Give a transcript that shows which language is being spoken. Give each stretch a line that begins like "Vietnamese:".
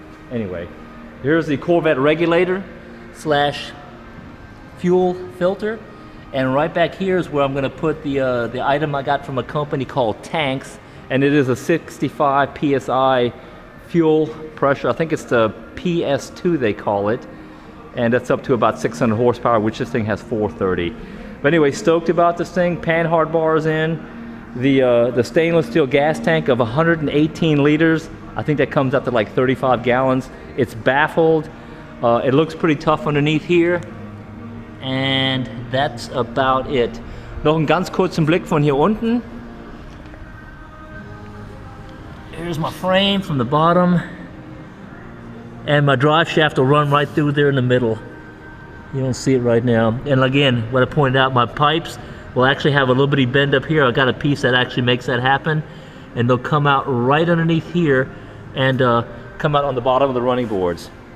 English: Anyway, here's the Corvette regulator slash fuel filter, and right back here is where I'm going to put the item I got from a company called Tanks, and it is a 65 psi fuel pressure. I think it's the PS2 they call it, and that's up to about 600 horsepower, which this thing has 430. But anyway, stoked about this thing. Panhard bars in. The stainless steel gas tank of 118 liters. I think that comes up to like 35 gallons. It's baffled. It looks pretty tough underneath here. And that's about it.
German: Noch einen ganz kurzen Blick von hier unten.
English: Here's my frame from the bottom. And my drive shaft will run right through there in the middle. You don't see it right now. And again, what I pointed out, my pipes will actually have a little bitty bend up here. I got a piece that actually makes that happen, and they'll come out right underneath here and come out on the bottom of the running boards.